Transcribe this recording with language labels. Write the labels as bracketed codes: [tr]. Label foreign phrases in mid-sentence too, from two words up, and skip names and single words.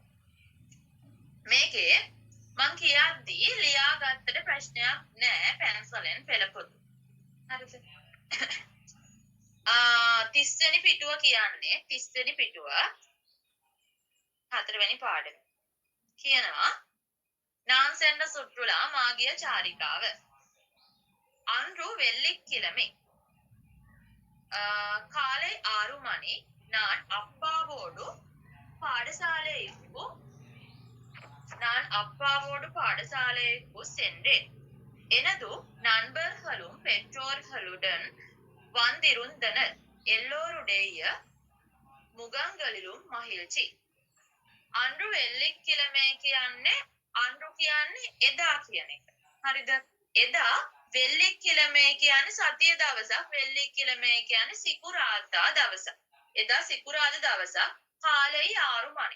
[si] මේකේ මං කියද්දී ලියාගත්තට ප්‍රශ්නයක් නෑ පැන්සලෙන් පෙළපොතු. හරිද? 30 වෙනි පිටුව කියන්නේ 30 වෙනි පිටුව 4 වෙනි පාඩම. කියනවා [ta] நான் சென்ற சுற்றுலா [si] මාගිය චාරිකාව. [ta] அன்று வெள்ளிக்கிழமை காலை 6 மணி நான் அப்பாவோடு பாடசாலைக்கு சென்றேன். எனது நண்பர்களும் பெற்றோர்களுடன் வந்திருந்தனர். எல்லோருடைய முகங்களிலும் மகிழ்ச்சி. அன்று வெள்ளிக்கிழமை [si] කියන්නේ අන්රු කියන්නේ එදා කියන එක. හරිද? එදා වෙල්ලික්කිලමේ කියන්නේ සතිය දවසක්, වෙල්ලික්කිලමේ කියන්නේ සිකුරාදා දවසක්. එදා සිකුරාදා දවසක් [ta] காலை 6 மணி.